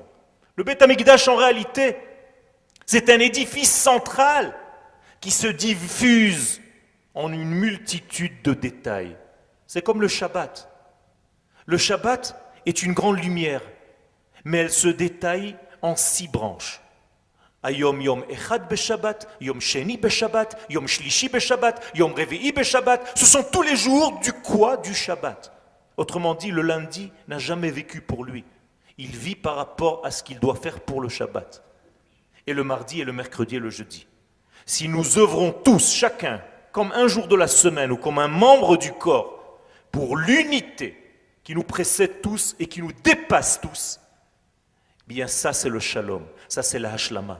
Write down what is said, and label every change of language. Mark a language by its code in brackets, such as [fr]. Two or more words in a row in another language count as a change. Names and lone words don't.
[fr] Le Beth Amikdash en réalité, c'est un édifice central qui se diffuse en une multitude de détails. C'est comme le Shabbat. Le Shabbat est une grande lumière, mais elle se détaille en 6 branches. [he] היום יום אחד בשבת, יום שני בשבת, יום שלישי בשבת, יום רביעי בשבת. [fr] Ce sont tous les jours du quoi? Du Shabbat. Autrement dit, le lundi n'a jamais vécu pour lui. Il vit par rapport à ce qu'il doit faire pour le Shabbat. Et le mardi et le mercredi et le jeudi. Si nous œuvrons tous, chacun, comme un jour de la semaine ou comme un membre du corps, pour l'unité qui nous précède tous et qui nous dépasse tous, bien ça c'est le shalom, ça c'est la hashlama.